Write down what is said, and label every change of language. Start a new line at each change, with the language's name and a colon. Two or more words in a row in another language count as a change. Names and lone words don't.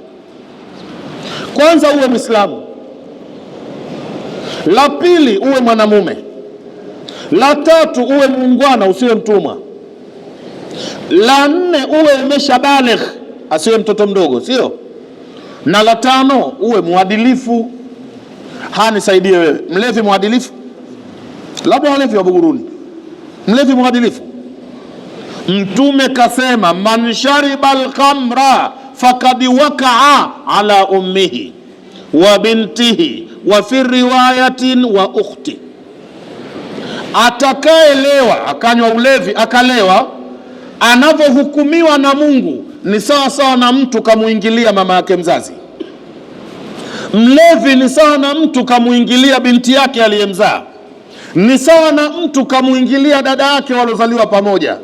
Swahili: Kwanza uwe Muislamu, la pili uwe mwanamume, la tatu uwe muungwana, usiwe mtumwa, la 4 uwe umeshabaligh, asiwe mtoto mdogo, sio? Na la 5 uwe muadilifu. Nisaidie wewe, mlevi muadilifu? Labda walevi wa Buguruni, mlevi muadilifu? Mtume kasema,
Arabic: من شرب الخمر فقد وقع على أمه وبنته وفي رواية وأخته.
Swahili: Atakaelewa akanywa ulevi akalewa, anavyohukumiwa na Mungu ni sawa sawa na mtu kamuingilia mama yake mzazi. Mlevi ni sawa na mtu kamuingilia binti yake aliyemzaa, ni sawa na mtu kamuingilia dada yake walozaliwa pamoja.